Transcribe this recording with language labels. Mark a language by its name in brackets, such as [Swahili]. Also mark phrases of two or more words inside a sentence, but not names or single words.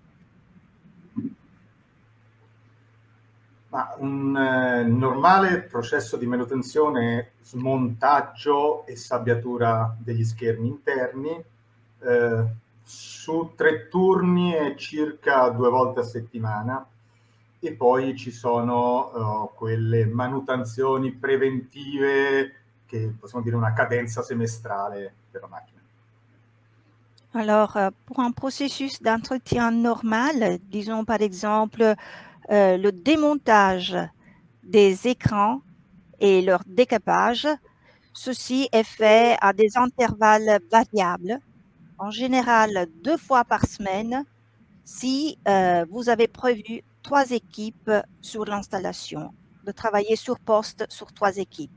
[Italian] Ma un normale processo di manutenzione è smontaggio e sabbiatura degli schermi interni. Su 3 turni è circa 2 volte a settimana e poi ci sono quelle manutenzioni preventive che possiamo dire una cadenza semestrale per la macchina. [French] Alors, pour un processus d'entretien normal, disons par exemple le démontage des écrans et leur décapage, ceci est fait à des intervalles variables, en général 2 fois par semaine, si vous avez prévu 3 équipes sur l'installation, de travailler sur poste sur 3 équipes.